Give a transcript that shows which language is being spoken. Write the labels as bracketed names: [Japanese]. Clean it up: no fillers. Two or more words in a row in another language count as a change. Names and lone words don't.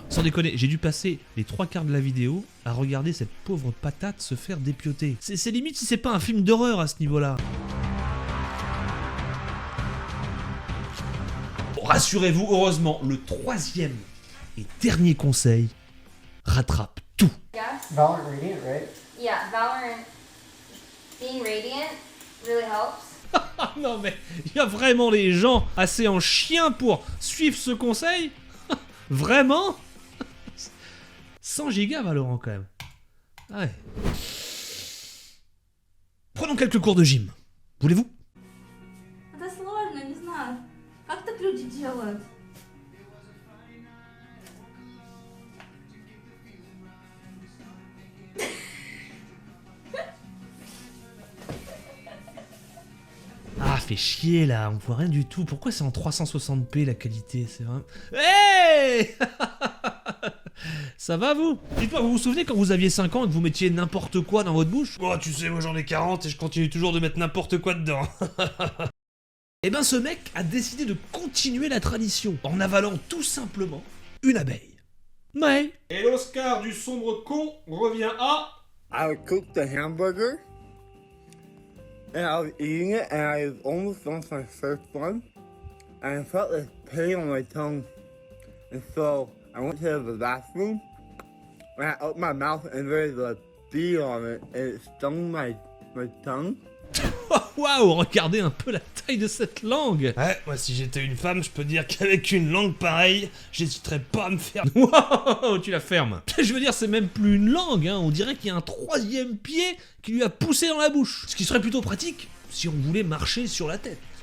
[French] Sans déconner, j'ai dû passer les 3/4 de la vidéo à regarder cette pauvre patate se faire dépioter. C'est limite si c'est pas un film d'horreur à ce niveau-là. Bon, rassurez-vous, heureusement, le 3e et dernier conseil rattrape tout. [English] Yes. Valorant Radiant, right? Yeah, Valorant, being radiant really helps. [French] Ah non mais, il y a vraiment des gens assez en chien pour suivre ce conseil? Vraiment? 100 gigas Valorant quand même. Ouais. Prenons quelques cours de gym. Voulez-vous? [Russian] Это сложно, не знаю. Как так люди делают? [French] Ah, fait chier là, on voit rien du tout. Pourquoi c'est en 360p la qualité? C'est vraiment... Hey. Ça va vous? Dites-moi, vous vous souvenez quand vous aviez 5 ans et que vous mettiez n'importe quoi dans votre bouche? Oh, tu sais, moi j'en ai 40 et je continue toujours de mettre n'importe quoi dedans. Eh ben ce mec a décidé de continuer la tradition en avalant tout simplement une abeille. Ouais. Et l'Oscar du sombre con revient à... [English] I cooked the hamburger, and I was eating it, and I almost finished my first one, and I felt this pain on my tongue, and so I went to the bathroom, and I opened my mouth, and there was a bee on it, and it stung my tongue. [French] Waouh, regardez un peu la taille de cette langue. Ouais, moi si j'étais une femme, je peux dire qu'avec une langue pareille, j'hésiterais pas à me faire... Waouh, tu la fermes. Je veux dire, c'est même plus une langue, hein. On dirait qu'il y a un 3e pied qui lui a poussé dans la bouche. Ce qui serait plutôt pratique si on voulait marcher sur la tête.